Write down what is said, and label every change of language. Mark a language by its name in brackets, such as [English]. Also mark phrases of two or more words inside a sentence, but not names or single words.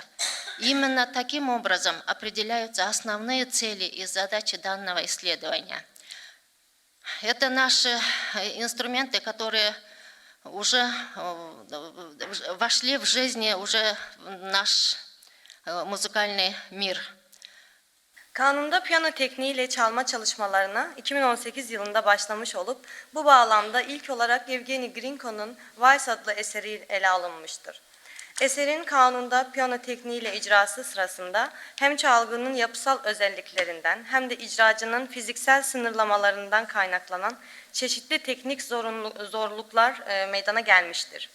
[Russian] Именно таким образом определяются основные цели и задачи данного исследования. Это наши инструменты, которые уже вошли в жизнь, уже в наш muzikальный mir. [Turkish] Kanunda piyano tekniğiyle çalma çalışmalarına 2018 yılında başlamış olup bu bağlamda ilk olarak Yevgeni Grinko'nun Vals adlı eseri ele alınmıştır. Eserin kanunda piyano tekniğiyle icrası sırasında hem çalgının yapısal özelliklerinden hem de icracının fiziksel sınırlamalarından kaynaklanan çeşitli teknik zorluklar meydana gelmiştir.